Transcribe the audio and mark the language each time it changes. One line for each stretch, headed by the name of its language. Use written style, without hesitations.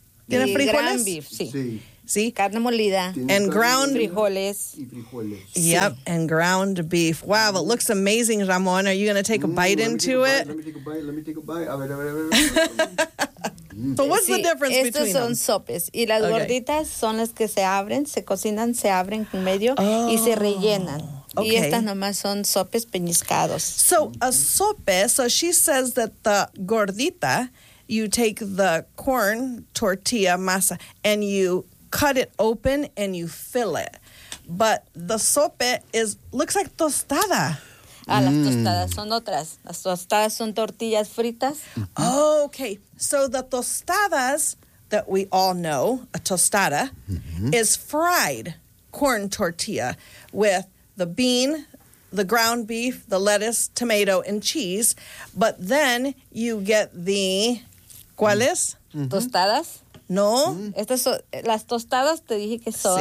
Spanish: ¿Tiene frijoles?
English: Ground beef,
Spanish: sí. Sí. Carne molida.
English: And ground
Spanish: frijoles.
English: Sí. Yep, and ground beef. Wow, it looks amazing, Ramon. Are you going to take a bite into it? Let me take a bite. So what's the difference between
Spanish: them? Estos son sopes. Y las gorditas son las que se abren, se cocinan, se abren en medio y se rellenan.
English: Okay.
Spanish: Y estas nomás son sopes peñiscados.
English: So a sope, so she says that the gordita, you take the corn tortilla masa and you cut it open and you fill it. But the sope is looks like tostada.
Spanish: Ah, las tostadas son otras. Las tostadas son tortillas fritas.
English: Oh, okay. So the tostadas that we all know, a tostada, is fried corn tortilla with the bean, the ground beef, the lettuce, tomato, and cheese. But then you get the, ¿cuáles?
Spanish: Tostadas. No. Estas son las tostadas, te dije que son.